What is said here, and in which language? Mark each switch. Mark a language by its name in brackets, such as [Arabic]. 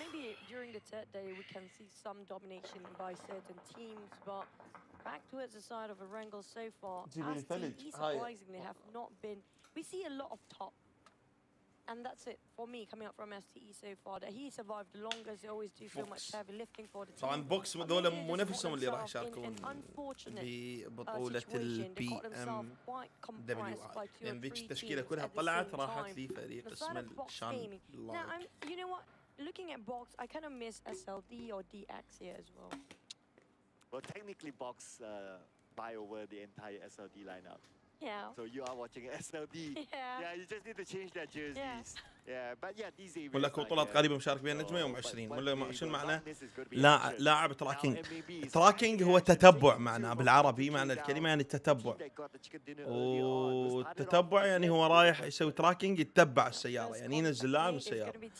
[English] Maybe during the third day we can see some domination by certain teams, but back towards the side of Erangel so far, STE surprisingly have not been. We see a lot of top, and that's it for me coming up from STE so far. That he survived the longest. They always do so much heavy lifting for the team. [Arabic] طبعا بوكس ذولا مو نفسهم اللي راح يشاركون ببطولة البي ام دبليو اي، لان ذيك التشكيلة كلها طلعت راحت لي فريق اسمه الشان. [English] Now, you know what? Looking at box, I kind of miss SLD or DX here as well. Well, technically, Box buy over the entire SLD lineup. Yeah. So you are watching SLD. Yeah, you just need to change their jerseys. Yeah, but yeah, these areas. [Arabic] ولا بطولات قريبة مشارك بها النجمة يوم 20 ولا شنو معناه؟ لاعب تراكينج هو تتبع معناه بالعربي، معنى الكلمة يعني التتبع. والتتبع يعني هو رايح يسوي تراكينج يتبع السيارة، يعني ينزل لاعب من السيارة.